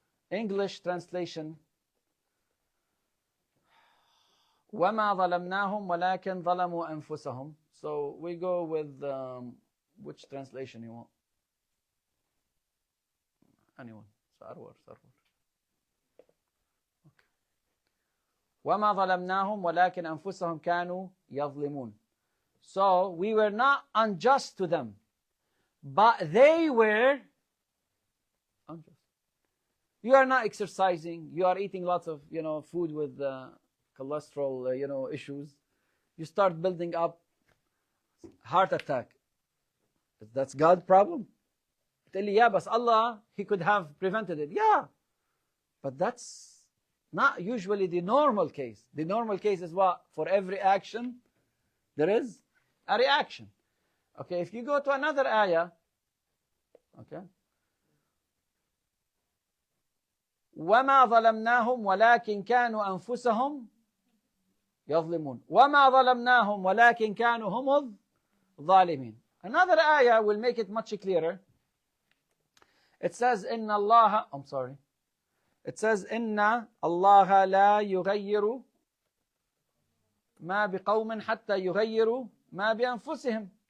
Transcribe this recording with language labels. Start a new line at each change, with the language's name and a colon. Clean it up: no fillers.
English: English translation,
Arabic: وَمَا ظَلَمْنَاهُمْ وَلَكِنْ ظَلَمُوا أَنفُسَهُمْ.
English: So we go with which translation you want? Anyone? Sarwar.
Arabic: وَمَا ظَلَمْنَاهُمْ وَلَكِنْ أَنفُسَهُمْ كَانُوا يَظْلِمُونَ.
English: So we were not unjust to them, but they were unjust. You are not exercising. You are eating lots of food with cholesterol issues. You start building up heart attack. That's God's problem? Tell you, yeah, but Allah, He could have prevented it. Yeah, but that's not usually the normal case. The normal case is what? For every action, there is a reaction. Okay, if you go to another ayah, okay,
Arabic: وَمَا ظَلَمْنَاهُمْ وَلَكِنْ كَانُوا أَنفُسَهُمْ يَظْلِمُونَ وَمَا ظَلَمْنَاهُمْ وَلَكِنْ كَانُوا هُمُ الظَّالِمِينَ.
English: Another ayah will make it much clearer. It says,
Arabic: إِنَّ اللَّهَ,
English: I'm sorry.
Arabic: It says, إِنَّ اللَّهَ لَا يُغَيِّرُ مَا بِقَوْمٍ حَتَّى يُغَيِّرُوا مَا بِأَنفُسِهِمْ.